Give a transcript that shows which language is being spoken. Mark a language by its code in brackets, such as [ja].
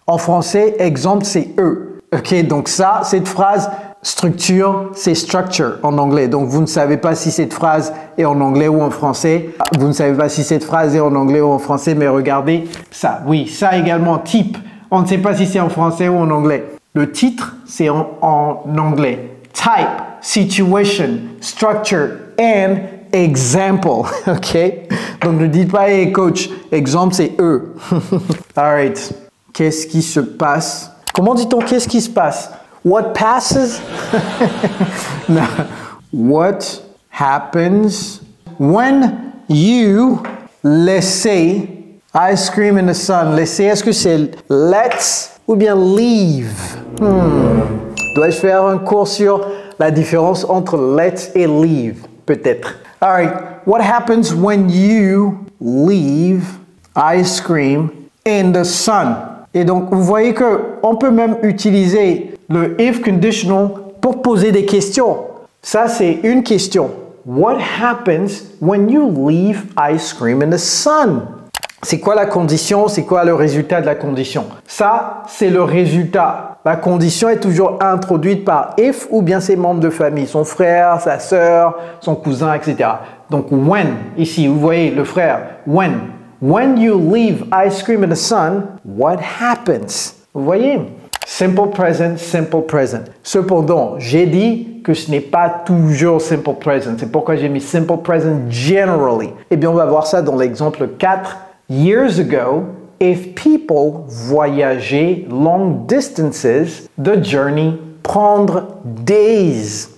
[fr] En français, exemple, c'est E. Ok, donc ça, cette phrase, structure, c'est structure en anglais. Donc, vous ne savez pas si cette phrase est en anglais ou en français. Vous ne savez pas si cette phrase est en anglais ou en français, mais regardez ça. Oui, ça également, type. On ne sait pas si c'est en français ou en anglais. Le titre, c'est en anglais. [en] Type, situation, structure, and example. [fr] Ok? Donc, ne dites pas, [en] hey coach, [fr] exemple, c'est E. Alright. Qu'est-ce qui se passe? Comment dit-on qu'est-ce qui se passe? [en] What passes? No. What happens when you laissez ice cream in the sun? [fr] Laisser, est-ce que c'est let's ou bien leave? Dois-je faire un cours sur la différence entre let's et leave? [en] Peut-être. All right. What happens when you leave ice cream in the sun? [fr] Et donc, vous voyez qu'on peut même utiliser le if conditional pour poser des questions. Ça, c'est une question. [en] What happens when you leave ice cream in the sun? [fr] C'est quoi la condition? C'est quoi le résultat de la condition? Ça, c'est le résultat. La condition est toujours introduite par if ou bien ses membres de famille, son frère, sa sœur, son cousin, etc. Donc, when, ici, vous voyez le frère, when. [en] When you leave ice cream in the sun, what happens? [fr] Vous voyez? [en] Simple present, simple present. [fr] Cependant, j'ai dit que ce n'est pas toujours simple present. C'est pourquoi j'ai mis [en] simple present generally. [fr] Eh bien, on va voir ça dans l'exemple 4. [en] Years ago, if people voyageaient long distances, the journey prendre days.